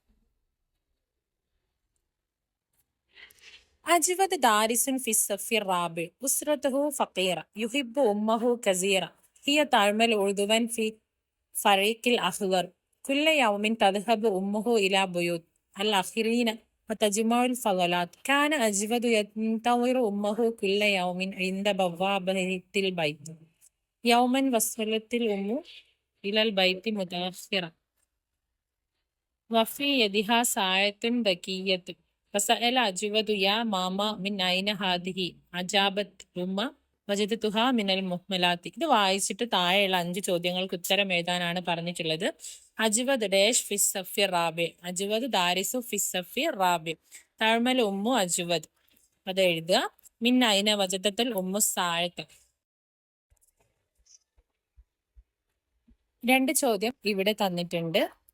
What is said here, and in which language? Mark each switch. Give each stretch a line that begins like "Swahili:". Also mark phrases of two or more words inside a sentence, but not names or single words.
Arabic: أجود دارس في الصف الرابع أسرته فقيرة يحب أمه كثيرا هي تعمل عضوا في فريق الأخضر كل يوم تذهب أمه إلى بيوت الآخرين وتجمع الفضلات كان أجود ينتظر أمه كل يوم عند بوابة البيت يوما وصلت الأم إلى البيت متأخرة وفي يدها ساعة ذكية فسأل أجود يا ماما من أين هذه أجابت الأم وجدتها من المهملات.
Malayalam: ഇത് വായിച്ചിട്ട് താഴെയുള്ള 5 ചോദ്യങ്ങൾക്ക് ഉത്തരം എഴുതാനാണ് പറഞ്ഞിട്ടുള്ളത്.
Arabic: أجود داش في الصف الرابع، أجود دارس في الصف الرابع، تعمل أم أجود,
Malayalam: അത് എഴുതുക.
Arabic: من أين وجدت الأم ساعة.
Malayalam: 2 ചോദ്യം ഇവിടെ തന്നിട്ടുണ്ട്.